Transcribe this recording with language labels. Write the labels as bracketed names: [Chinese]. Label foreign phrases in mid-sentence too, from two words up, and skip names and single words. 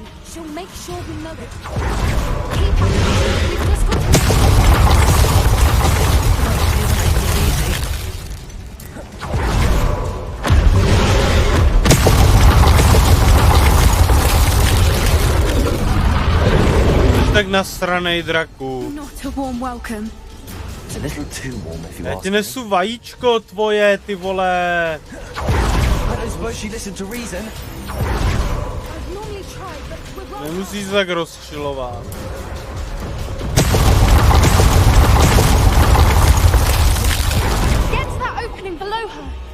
[English] She'll make sure we know it. Keep up. We've just got [Czech] Jsi tak nasranej, draku. [English] Not a warm welcome. It's a little too warm if you [Czech] Já [English] ask [Czech] ti [English] me. [Czech] nesu vajíčko tvoje, ty vole. [English] I don't suppose she listened to reason. I've normally tried, but we're wrong. [Czech] Nemusíš se tak rozčilovat. [English] Get to that opening below her.